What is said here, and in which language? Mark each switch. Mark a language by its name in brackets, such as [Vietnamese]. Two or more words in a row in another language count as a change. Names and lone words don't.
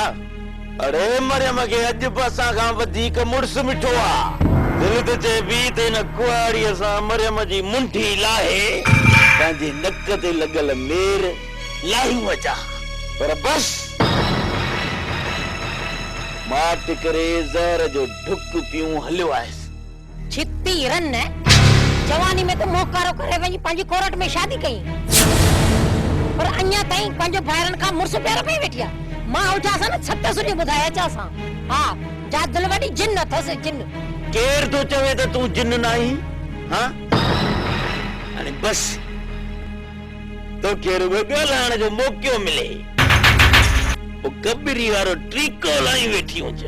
[Sindhi] अरे मरियम के अॼु बि असां खां वधीक मुड़स मिठो आहे दिलि त चए बि त हिन कुआड़ीअ सां मरियम जी मुंठी लाहे पंहिंजे नक ते लॻल मेर लाहियूं अचां पर बस माट करे ज़हर जो ढुक पियूं हलियो आहे छिती रन जवानी में तो मोकारो करे वञी पंहिंजी कोरट में शादी कई पर अञा ताईं पंहिंजो भाइरनि खां मुड़स प्यार में वेठी आहे मां उठास न छत सुनी ॿुधाए अचां हा जादुल वडी जिन अथसि जिन केर तो चवे त तूं जिन नाही हां हाणे बस तो केर ॻाल्हाइण जो मौक़ो मिले ओ कबरी वारो ट्रीको लाई वेठी हुजे